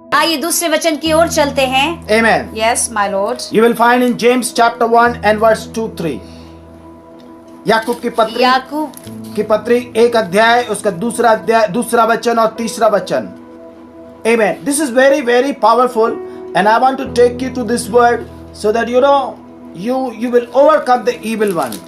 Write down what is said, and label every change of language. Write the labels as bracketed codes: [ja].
[hi] आइए दूसरे वचन की ओर चलते हैं। [en] Amen. Yes my lord. You will find in James chapter 1 and verse 2-3. [hi] याकूब की पत्री 1 अध्याय, उसका दूसरा अध्याय, दूसरा वचन और तीसरा वचन। [en] Amen. This is very very powerful and I want to take you to this word so that you know you will overcome the evil one.